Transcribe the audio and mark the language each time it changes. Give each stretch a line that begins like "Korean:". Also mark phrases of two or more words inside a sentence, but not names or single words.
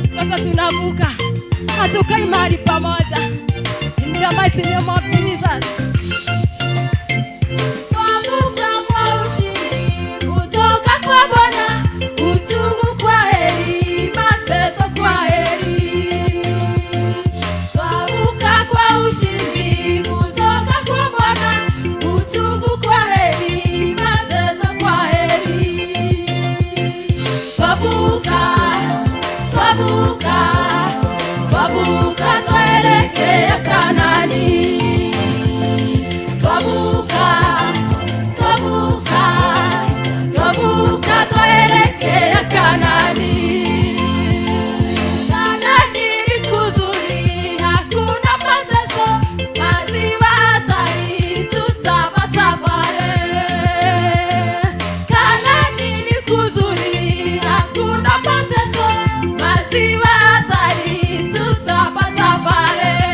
Swahili: Yesu tunavuka. Hatukai mahali pamoja.
English: In the mighty name of Jesus.
Swahili: Twavuka kwa ushindi kutoka kwa Bwana, utungu kwa heri, mateso kwa heri. Twavuka kwa ushindi kutoka kwa Bwana, utungu kwa heri, mateso kwa heri. Twavuka, twavuka, twavuka twaelekea Kanaani. Twavuka, twavuka, twavuka twaelekea Kanaani. Kanaani ni kuzuri, hakuna mateso, maziwa asali tutapata pale. Kanaani ni kuzuri, hakuna mateso, maziwa asali tutapata pale.